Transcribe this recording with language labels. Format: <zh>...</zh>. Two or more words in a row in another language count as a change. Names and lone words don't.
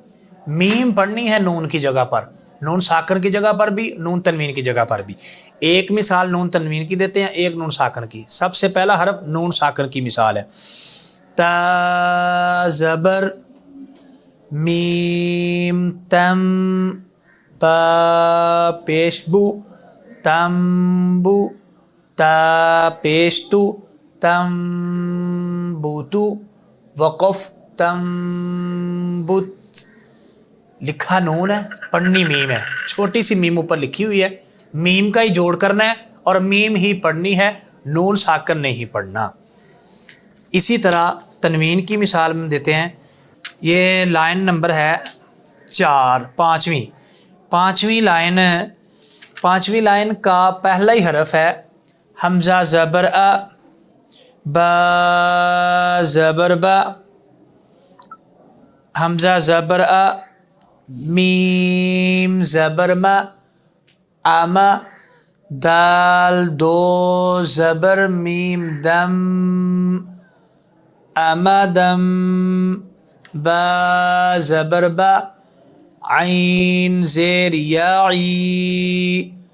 <ur>میم پڑھنی ہے نون کی جگہ پر، نون ساکن کی جگہ پر بھی، نون تنوین کی جگہ پر بھی۔ ایک مثال نون تنوین کی دیتے ہیں، ایک نون ساکن کی۔ سب سے پہلا حرف نون ساکن کی مثال ہے، تا زبر میم تم با پیشبو تمبو تا پیشتو تمبوتو وقف تمبت۔ لکھا نون ہے، پڑھنی میم ہے، چھوٹی سی میم اوپر لکھی ہوئی ہے، میم کا ہی جوڑ کرنا ہے اور میم ہی پڑھنی ہے، نون ساکن نہیں پڑھنا۔ اسی طرح تنوین کی مثال میں دیتے ہیں۔ یہ لائن نمبر ہے 4، پانچویں لائن کا پہلا ہی حرف ہے حمزہ زبر ا، با زبر با، حمزہ زبر ا، میم زبر ما، اما، دال دو زبر میم دم، اما دم، با زبر با، عین زیر یاعی،</ur>